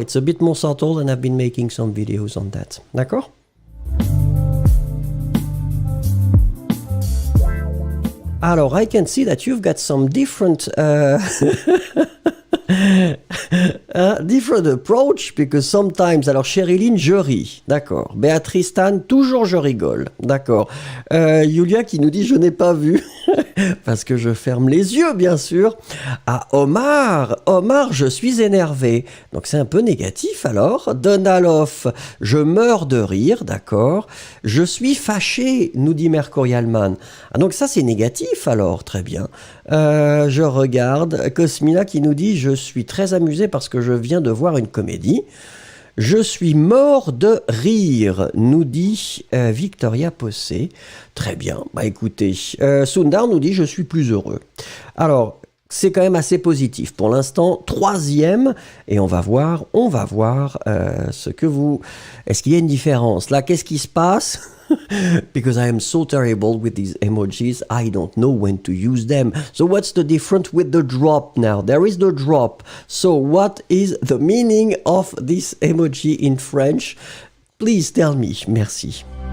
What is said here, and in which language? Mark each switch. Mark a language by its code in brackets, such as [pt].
[en] It's a bit more subtle and I've been making some videos on that. [fr] D'accord? [en] Alors, I can see that you've got some different different approach, because sometimes, [fr] alors Chériline, je ris, d'accord. Béatrice Tan, toujours je rigole, d'accord. Julia qui nous dit je n'ai pas vu, parce que je ferme les yeux, bien sûr. Ah, Omar, je suis énervé. Donc c'est un peu négatif alors. Donalov, je meurs de rire, d'accord. Je suis fâché, nous dit Mercurialman. Ah, donc ça c'est négatif alors, très bien. Je regarde. Cosmina qui nous dit je suis très amusé parce que je viens de voir une comédie. Je suis mort de rire, nous dit Victoria Possé. Très bien, bah écoutez, Sundar nous dit je suis plus heureux. Alors, c'est quand même assez positif. Pour l'instant, troisième, et on va voir ce que vous... Est-ce qu'il y a une différence? Là, qu'est-ce qui se passe? [en] Because I am so terrible with these emojis, I don't know when to use them. So what's the difference with the drop now? There is the drop. So what is the meaning of this emoji in French? Please tell me. Merci.